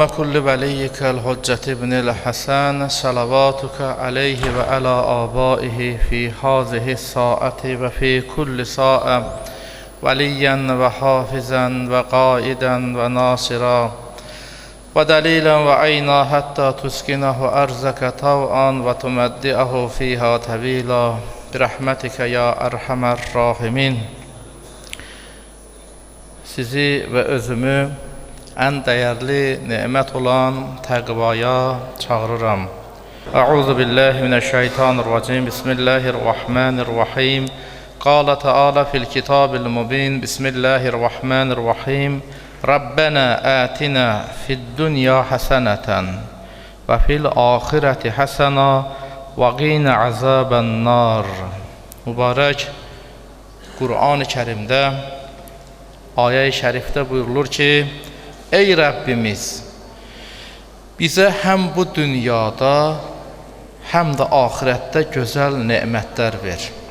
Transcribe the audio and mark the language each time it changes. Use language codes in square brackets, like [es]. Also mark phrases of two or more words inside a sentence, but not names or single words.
[ar] كل وليك الحجة ابن الحسن صلواتك عليه وعلى آبائه في هذه الساعة وفي كل ساعة وليا وحافظا وقائدا وناصرا ودليلا وعينا حتى تسكنه أرزك طوعا وتمدئه فيها طويلا برحمتك يا أرحم الراحمين. [az] Sizi və özümü ən dəyərli nemət olan təqvaya çağırıram. [ar] أعوذ بالله من الشيطان الرجيم بسم الله الرحمن الرحيم. قال تعالى في الكتاب المبين بسم الله الرحمن الرحيم. ربنا آتنا في الدنيا حسنة وفي الآخرة حسنة وقنا عذاب النار. [az] Mübarək Qur'an-ı Kərimdə ayə-i şərifdə buyurulur ki, ey Rəbbimiz, bizə həm bu dünyada, həm də axirətdə gözəl nemətlər ver.